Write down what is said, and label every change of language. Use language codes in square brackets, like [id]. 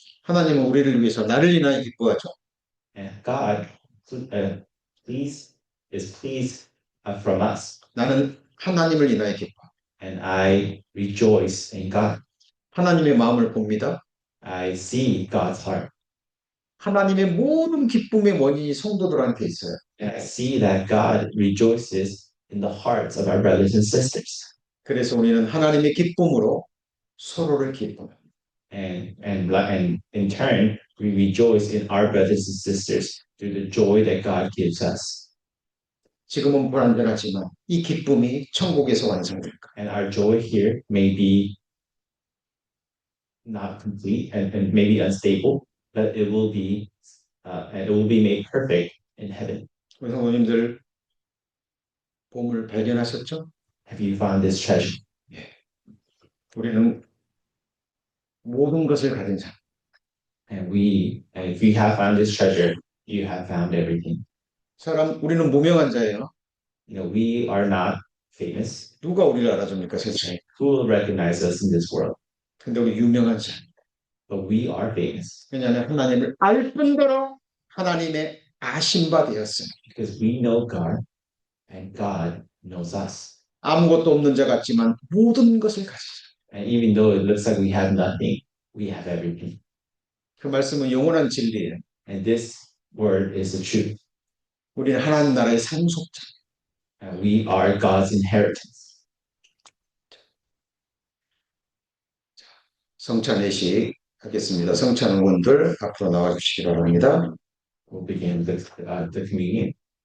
[ko] 하나님은 우리를 위해서 나를 인하여 기뻐하죠. [en] And God is pleased from us. [ko] 나는 하나님을 인하여 기뻐. [en] And I rejoice in God. [ko] 하나님의 마음을 봅니다. [en] I see God's heart. [ko] 하나님의 모든 기쁨의 원인이 성도들한테 있어요. [en] And I see that God rejoices in the hearts of our brothers and sisters. [ko] 그래서 우리는 하나님의 기쁨으로 서로를 기뻐합니다. [en] And in turn, we rejoice in our brothers and sisters through the joy that God gives us. [ko] 지금은 불완전하지만 이 기쁨이 천국에서 완성될 거예요. [en] And our joy here may be not complete and maybe unstable, but it will be made perfect in heaven. [ko] 우리 성도님들 보물 발견하셨죠? [en] Have you found this treasure? [ko] 우리는 모든 것을 가진 사람. [en] And if you have found this treasure, you have found everything. [ko] 우리는 무명한 자예요. [en] We are not famous. [ko] 누가 우리를 알아줍니까, 세상에? [en] Who will recognize us in this world? [ko] 근데 우리 유명한 자. [en] But we are famous. [ko] 왜냐하면 하나님을 알 뿐더러 하나님의 아신 바 되었어요. [en] Because we know God and God knows us. [ko] 아무것도 없는 자 같지만 모든 것을 가지죠. [en] And even though it looks like we have nothing, we have everything. [ko] 그 말씀은 영원한 진리예요. [en] And this word is the truth. [ko] 우리는 하나님 나라의 상속자. [en] And we are God's inheritance. [ko] 성찬 예식 하겠습니다. 성찬 의원들 앞으로 나와 주시기 바랍니다. [en] We'll begin the communion.